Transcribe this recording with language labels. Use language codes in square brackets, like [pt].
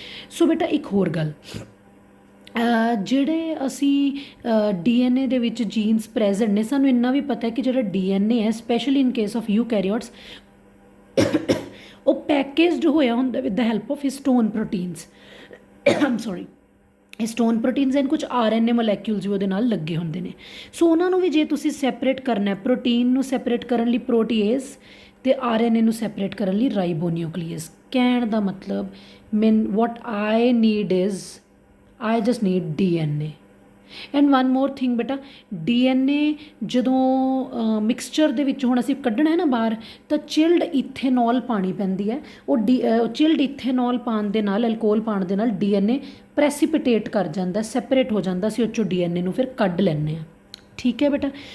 [pa] ਸੋ ਬੇਟਾ ਇੱਕ ਹੋਰ ਗੱਲ, ਜਿਹੜੇ ਅਸੀਂ DNA ਦੇ ਵਿੱਚ ਜੀਨਸ ਪ੍ਰੈਜ਼ੈਂਟ ਨੇ, ਸਾਨੂੰ ਇੰਨਾ ਵੀ ਪਤਾ ਹੈ ਕਿ ਜਿਹੜਾ DNA ਹੈ, [en] specially in case of eukaryotes, [pa] ਉਹ ਪੈਕੇਜਡ ਹੋਇਆ ਹੁੰਦਾ [en] With the help of histone proteins. [pa] Aam sorry, ਹਿਸਟੋਨ proteins and ਕੁਝ RNA ਮੋਲੈਕਿਊਲਸ ਵੀ ਉਹਦੇ ਨਾਲ ਲੱਗੇ ਹੁੰਦੇ ਨੇ। ਸੋ ਉਹਨਾਂ ਨੂੰ ਵੀ ਜੇ ਤੁਸੀਂ ਸੈਪਰੇਟ ਕਰਨਾ, ਪ੍ਰੋਟੀਨ ਨੂੰ ਸੈਪਰੇਟ ਕਰਨ ਲਈ ਪ੍ਰੋਟੀਏਜ਼ ਅਤੇ RNA ਨੂੰ ਸੈਪਰੇਟ ਕਰਨ ਲਈ ਰਾਈਬੋਨਿਊਕਲੀਅਸ। ਕਹਿਣ ਦਾ ਮਤਲਬ [en] what I need is I just need DNA। And one more thing [pa] ਬੇਟਾ, DNA ਜਦੋਂ ਮਿਕਸਚਰ ਦੇ ਵਿੱਚ ਹੁਣ ਅਸੀਂ ਕੱਢਣਾ ਹੈ ਨਾ ਬਾਹਰ, ਤਾਂ ਚਿਲਡ ਇਥੇਨੋਲ ਪਾਣੀ ਪੈਂਦੀ ਹੈ। ਉਹ ਚਿਲਡ ਇਥੇਨੋਲ ਪਾਉਣ ਦੇ ਨਾਲ, ਐਲਕੋਹਲ ਪਾਉਣ ਦੇ ਨਾਲ DNA ਪ੍ਰੈਸੀਪੀਟੇਟ ਕਰ ਜਾਂਦਾ, ਸੈਪਰੇਟ ਹੋ ਜਾਂਦਾ, ਅਸੀਂ ਉਹ 'ਚੋਂ DNA ਨੂੰ ਫਿਰ ਕੱਢ ਲੈਂਦੇ ਹਾਂ, ਠੀਕ ਹੈ ਬੇਟਾ।